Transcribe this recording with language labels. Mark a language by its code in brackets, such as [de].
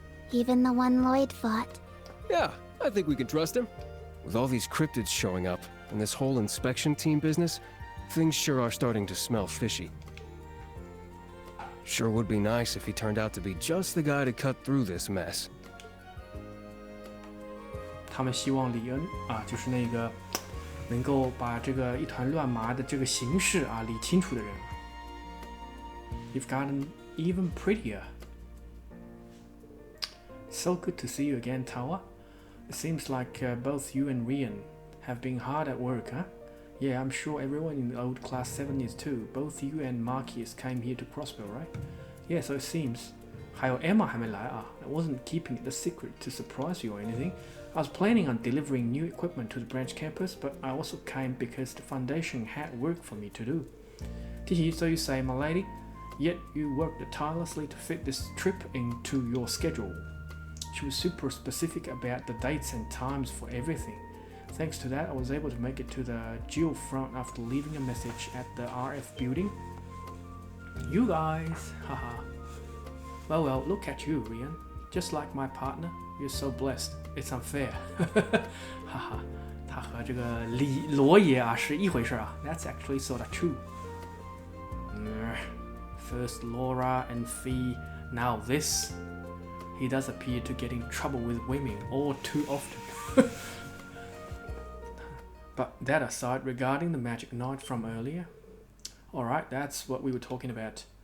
[en] Even the one Lloyd fought. Yeah, I think we can trust him. With all these cryptids showing up, and this whole inspection team business, things sure are starting to smell fishy. Sure would be nice if he turned out to be just the guy to cut through this mess. [zh] 他们希望李恩啊，就是那个能够把这个一团乱麻的这个形势啊理清楚的人。 [en] You've gotten even prettier. So good to see you again, Tawa. It seems like both you and Rian have been hard at work, huh? Yeah, I'm sure everyone in the old class 7 is too. Both you and Marquis came here to Crossbell, right? Yeah, so it seems. [zh] 还有 Emma 还没来啊 [en] I wasn't keeping it a secret to surprise you or anything. I was planning on delivering new equipment to the branch campus, but I also came because the foundation had work for me to do. Tiki, so you say, my lady? Yet you worked tirelessly to fit this trip into your schedule. She was super specific about the dates and times for everything. Thanks to that, I was able to make it to the Geo front after leaving a message at the RF building. You guys, haha. Well, look at you, Rian. Just like my partner, you're so blessed. It's unfair. [zh] 哈哈，他和这个罗爷啊是一回事啊。 [en] That's actually sort of true. First Laura and Fee, now this. He does appear to get in trouble with women all too often. But that aside, regarding the magic night from earlier, alright, that's what we were talking about.